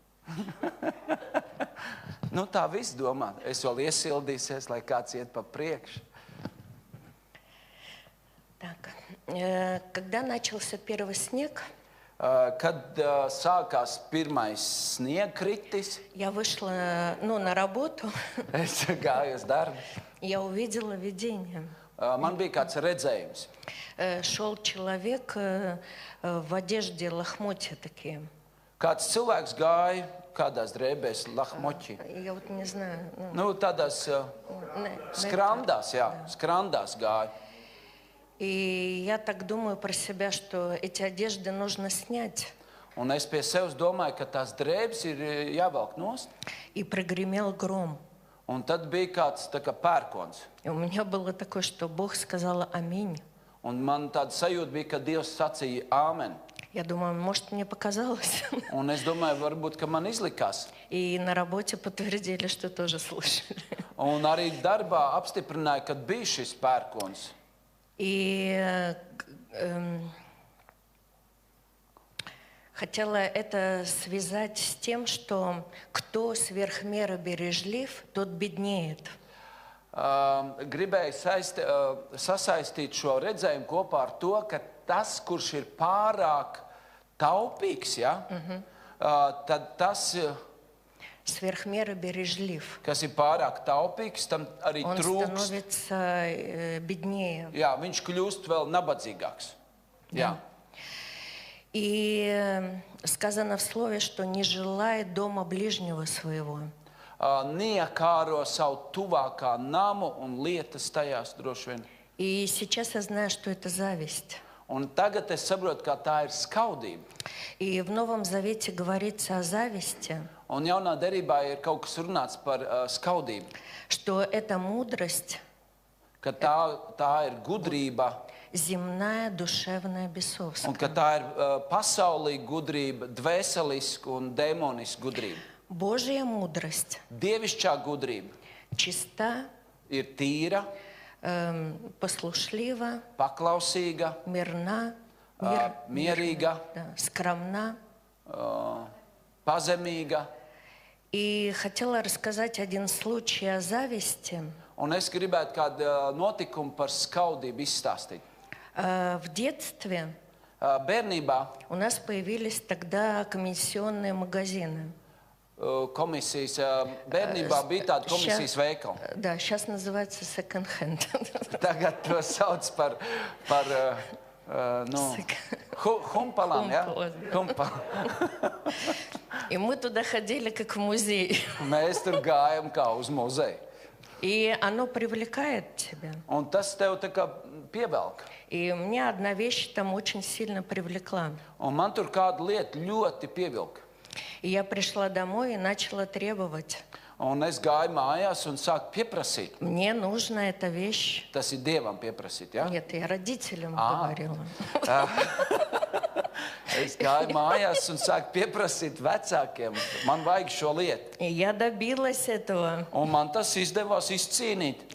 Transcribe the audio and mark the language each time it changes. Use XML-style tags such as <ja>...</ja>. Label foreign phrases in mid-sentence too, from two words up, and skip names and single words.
<lv>Nu, tā viss domā. Es vēl iesildīsies, lai kāds iet pa priekšu.</lv> <ru>Так, когда начался первый снег,</ru> <lv>Kad sākās pirmais sniegkritis,</lv> <ru>я вышла, на работу,</ru> <lv>es gāju uz darbu.</lv> <ru>я увидела видение.</ru> <lv>Man bija kāds redzējums.</lv> <ru>Шел человек в одежде лохмотья такие.</ru> <lv>Kāds cilvēks gāja kādās drēbēs, lahmoķi.</lv> <ru>Я вот не знаю.</ru> <lv>Nu, tādās skrandās, jā, skrandās gāja.</lv> <ru>И я так думаю про себя, что эти одежды нужно снять.</ru> <lv>Un es pie sevis domāju, ka tās drēbes ir jāvelk nost.</lv> <ru>И прогремел гром.</ru> <lv>Un tad bija kāds tā kā pērkons.</lv> <ru>И у меня было такое, что Бог сказал аминь.</ru> <lv>Un man tāda sajūta bija, ka Dievs sacīja āmen.</lv> <ru>Я думаю, может, мне показалось.</ru> <lv>Un es domāju, varbūt, ka man izlikās.</lv> <ru>И на работе подтвердили, что тоже слышали.</ru> <lv>Un arī darbā apstiprināja, ka bija šis pērkons.</lv> <ru>И хотела это связать с тем, что кто сверх меры бережлив, тот беднеет.</ru> <lv>Gribēju sasaistīt šo redzējumu kopā ar to, ka tas, kurš ir pārāk taupīgs, ja, tad tas,</lv> <ru>Сверх меры бережлив.</ru> <lv>kas ir pārāk taupīgs, tam arī</lv> <ru>Он</ru> <lv>trūkst.</lv> <ru>становится беднее.</ru> <lv>Jā, viņš kļūst vēl nabadzīgāks. Jā.</lv> <ru>И сказано в слове, что не желает дома ближнего своего.</ru> <lv>Neiekāro savu tuvākā namu un lietas tajās droši vien.</lv> <ru>И сейчас я знаю, что это зависть.</ru> <lv>Un tagad es saprotu, ka tā ir skaudība.</lv> <ru>И в Новом Завете говорится о зависти,</ru> <lv>Un jaunā derībā ir kaut kas runāts par skaudību.</lv> <ru>что это мудрость,</ru> <lv>Ka tā ir gudrība</lv> <ru>земная, душевная,</ru> <lv>un</lv> <ru>бесовская.</ru> <lv>ka tā ir pasaulīga gudrība, dvēseliska un demoniska gudrība.</lv> <ru>Божья мудрость</ru> <lv>Dievišķā gudrība</lv> <ru>чиста,</ru> <lv>ir tīra,</lv> <ru>послушлива,</ru> <lv>paklausīga,</lv> <ru>мирна,</ru> <lv>mierīga,</lv> <ru>скромна.</ru> <lv>pazemīga.</lv> <ru>И хотела рассказать один случай о зависти.</ru> <lv>Un es gribētu kādu notikumu par skaudību izstāstīt.</lv> <ru>В детстве</ru> <lv>Bērnībā</lv> <ru>у нас появились тогда комиссионные магазины.</ru> <lv>komisijas, bērnībā bija tāda komisijas veikala.</lv> <ru>Да, сейчас называется second-hand.</ru> <lv>Tagad to sauc par humpalām, ja? Humpalām.</lv> <ru>И мы туда ходили как в музей.</ru> <lv>Mēs tur gājam kā uz muzeju.</lv> <ru>И оно привлекает тебя.</ru> <lv>Un tas tev tā kā pievelk.</lv> <ru>И меня одна вещь там очень сильно привлекла.</ru> <lv>Un man tur kāda lieta ļoti pievilka.</lv> <ru>И я пришла домой и начала требовать.</ru> <lv>Un es gāju mājās un sāku pieprasīt.</lv> <ru>Мне нужна эта вещь.</ru> <lv>Tas ir Dievam pieprasīt, ja?</lv> <ru>Нет, я родителям говорила.</ru> <lv>Es gāju mājās un sāku pieprasīt vecākiem. Man vajag šo lietu.</lv> <ru>И я добилась этого.</ru> <lv>Un man tas izdevās izcīnīt.</lv>